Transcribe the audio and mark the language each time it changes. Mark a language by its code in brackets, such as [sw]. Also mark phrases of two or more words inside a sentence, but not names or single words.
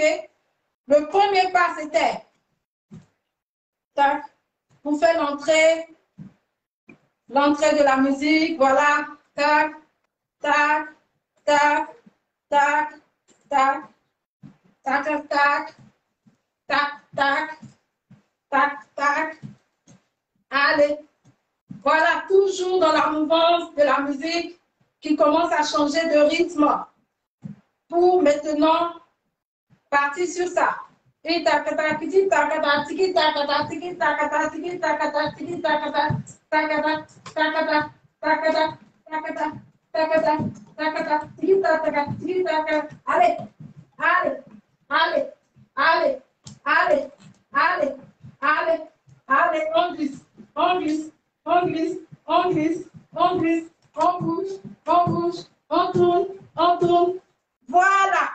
[fr] Le premier pas, c'était, tac, vous faites l'entrée de la musique, voilà, tac, tac, tac, tac, tac, tac, tac, tac, tac, tac, tac, tac. Allez, voilà, toujours dans la mouvance de la musique qui commence à changer de rythme. Pour maintenant partir sur ça. Et takata, tiki takata, tiki takata, tiki takata, tiki takata, tiki takata, takata, takata, takata, takata, takata, takata, tiki takata, tiki takata. Allez, allez, allez, allez, allez, allez, allez, allez, on glisse, on glisse, on glisse, on glisse, on glisse, on bouge, on bouge, on tourne, on tourne. Voilà.